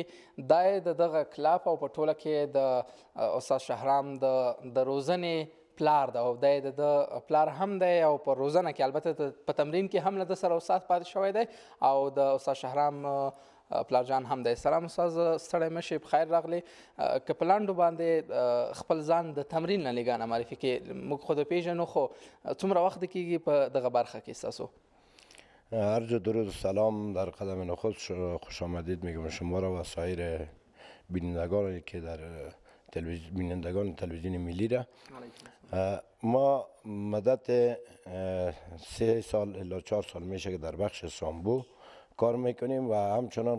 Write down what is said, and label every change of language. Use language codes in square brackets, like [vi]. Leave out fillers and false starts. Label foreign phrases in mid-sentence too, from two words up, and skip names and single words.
[ps] دا د دغه کلب او په ټوله کې د استاد شهرام د روزنې پلار ده او دی د پلار هم دی او په روزنه کې البته په تمرین کې هم له ده سره استاد پاتې شوی دی او د استاد شهرام پلار جان هم دی. سلام استاد ستړی مه شئ، بخیر راغلی. که په لنډو باندې خپل ځان د تمرین نه لږانه معرفي کړي. موږ خو د پیژنو خو څومره وخت کېږي په دغه برخه کې ستاسو؟ [fa] عرض درود و سلام در قدم نخست خوش آمدید میگم شما را و سایر بینندگانی که در بینندگان تلویزیون ملی را. ما مدت 3 سال الی 4 سال میشه که در بخش سامبو کار میکنیم و همچنان